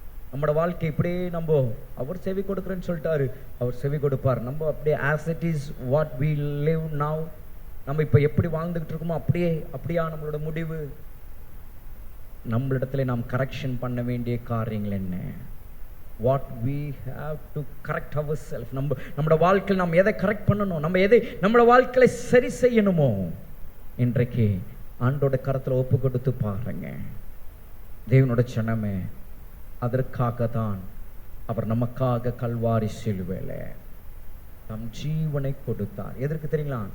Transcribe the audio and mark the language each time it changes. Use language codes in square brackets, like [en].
[ta] நம்மளோட வாழ்க்கை இப்படியே நம்ம அவர் செவி கொடுக்குறேன்னு சொல்லிட்டாரு, அவர் செவி கொடுப்பார். நம்ம அப்படியே [en] as it is what we live now, [ta] நம்ம இப்ப எப்படி வாழ்ந்துகிட்டு இருக்கோமோ அப்படியா நம்மளோட முடிவு? நம்மளிடத்துல நாம் கரெக்ஷன் பண்ண வேண்டிய காரியங்கள் என்ன? [en] What we have to correct ourselves. [ta] நம்மளோட வாழ்க்கையில் நாம் எதை கரெக்ட் பண்ணணும், நம்ம எதை நம்மளோட வாழ்க்கையை சரி செய்யணுமோ இன்றைக்கு ஆண்டோட கரத்துல ஒப்பு கொடுத்து பாருங்க. தேவனோட சனமே, அதற்காக தான் அவர் நமக்காக கல்வாரி சிலுவையில தம் ஜீவனை கொடுத்தார். எதற்கு தெரியுங்களா?